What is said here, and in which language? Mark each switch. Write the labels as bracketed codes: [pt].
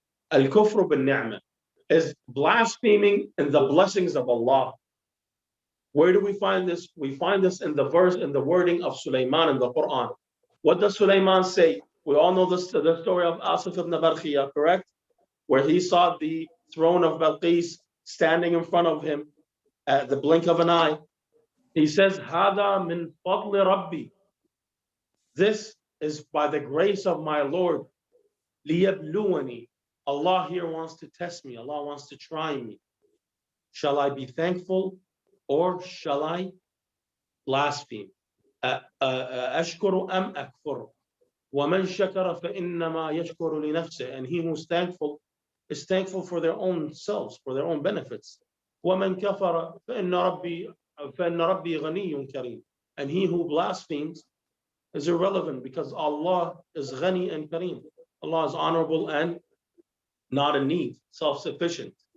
[en] Al-kufru bin-ni'mah is blaspheming in the blessings of Allah. Where do we find this? We find this in the verse, in the wording of Sulaiman in the Quran. What does Sulaiman say? We all know the story of Asif ibn Barkhiyah, correct? Where he saw the throne of Balqis standing in front of him at the blink of an eye. He says, [ar] هذا من فضل ربي. [en] This is by the grace of my Lord. [ar] ليبلوني. [en] Allah here wants to test me. Allah wants to try me. Shall I be thankful or shall I blaspheme? [ar] أشكر أم أكفر؟ ومن شكر فإنما يشكر لنفسه. [en] And he who's thankful is thankful for their own selves, for their own benefits. [ar] ومن كفر فإن ربي غني كريم. [en] And he who blasphemes is irrelevant because Allah is غني and kareem. Allah is honorable and not in need, self-sufficient.